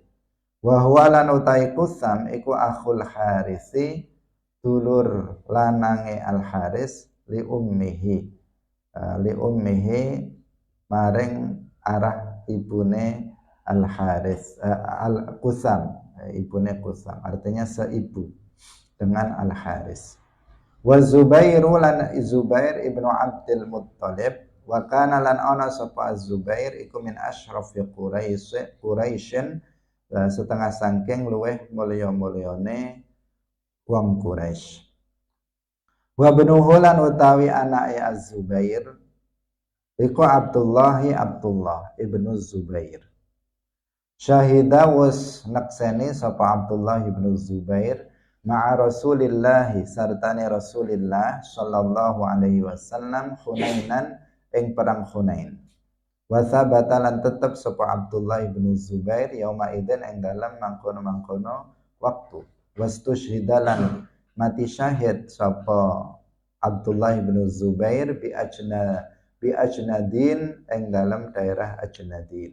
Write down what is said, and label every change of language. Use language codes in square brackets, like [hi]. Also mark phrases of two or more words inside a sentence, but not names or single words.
[ar] وهو [jv] lan utai qusam iku [ar] أخو الحارث [jv] dulur lanange Al Haris [ar] لأمه [jv] maring arah ibune Al Haris Al Qusam ibune Qusam [id] artinya seibu dengan Al Haris. [jv] Wa Zubairu lan Zubair ibnu Abdul Muttalib [ar] وكان [jv] lan ana sapa Zubair iku [ar] من أشراف قريش [jv] setengah sangking luweh mulya-mulyane wong Quraisy. [ar] وبنوه [jv] lan utawi anake Az-Zubair iku Abdullah ibnu Zubair. Syahida was nakseni sapa Abdullah ibnu Zubair [ar] مع رسول الله [jv] sartane Rasulillah [ar] صلى الله عليه وسلم حنينا [jv] ing perang Hunain. [ar] وثبت [jv] lan tetep sapa Abdullah ibnu Zubair [ar] يومئذ [jv] ing dalam mangkono-mangkono waktu. Wastusyhida lan mati syahid sapa Abdullah ibnu Zubair [ar] بأجنادين [jv] ing dalam daerah Ajnadin.